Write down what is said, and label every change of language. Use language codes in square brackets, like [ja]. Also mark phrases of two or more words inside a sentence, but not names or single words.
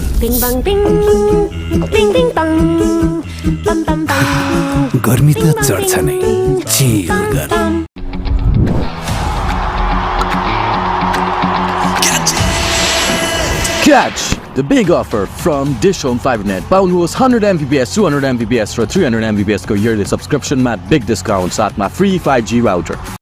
[ne] Bing bang bing, bing bing bang, bam bam bam. गर्मी त चढ्छ नै, चिल गर। [en] Catch the big offer from DishHome Fibernet. [ne] पाउनुहोस् 100 Mbps, 200 Mbps र 300 Mbps को [en] yearly subscription [ne] मा [en] big discount [ne] साथमा [en] free 5G router.